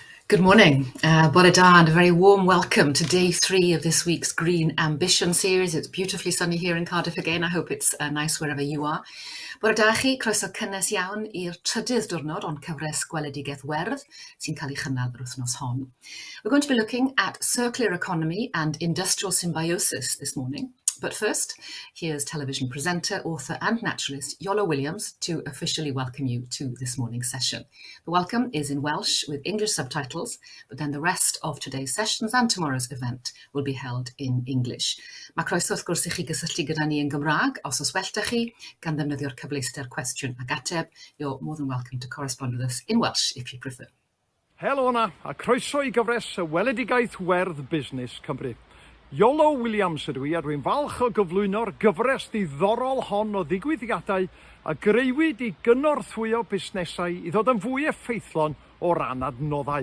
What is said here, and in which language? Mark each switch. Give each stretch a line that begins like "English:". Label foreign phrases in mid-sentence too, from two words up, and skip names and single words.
English: Good morning,
Welsh: Bore da,
English: and a very warm welcome to day 3 of this week's Green Ambition series. It's beautifully sunny here in Cardiff again. I hope it's nice wherever you are.
Welsh: Bore da chi, croeso cynnes iawn i'r trydydd diwrnod o'n cyfres gweledigaeth werdd sy'n cael ei chynnal yr wythnos hon.
English: We're going to be looking at circular economy and industrial symbiosis this morning. But first, here's television presenter, author and naturalist Iolo Williams to officially welcome you to this morning's session. The welcome is in Welsh with English subtitles, but then the rest of today's sessions and tomorrow's event will be held in English.
Welsh: Mae croeso wrth gwrs i chi gysylltu gyda ni yn Gymraeg. Os oes da chi gan ddefnyddio'r cyfleuster cwestiwn ag ateb,
English: you're more than welcome to correspond with us in Welsh if you prefer.
Welsh: Helo na, a croeso I gyfres y weledigaeth werdd busnes Cymru. Iolo Williams ydw I, a dwi'n falch o gyflwyno'r gyfres ddiddorol hon o ddigwyddiadau a greuwyd I gynorthwyo busnesau I ddod yn fwy effeithlon o ran adnoddau.